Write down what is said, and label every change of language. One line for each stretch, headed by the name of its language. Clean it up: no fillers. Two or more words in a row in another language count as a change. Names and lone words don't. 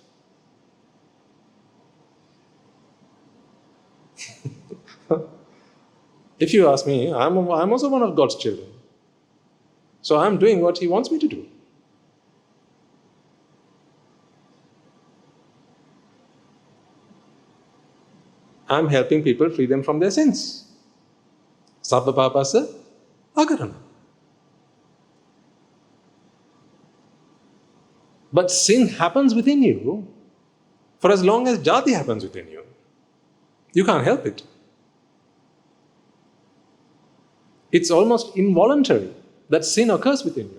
English: If you ask me, I'm also one of God's children. So I'm doing what he wants me to do. I'm helping people free them from their sins.
Pali: Sabba papasa akarana.
English: But sin happens within you for as long as jati happens within you. You can't help it. It's almost involuntary that sin occurs within you.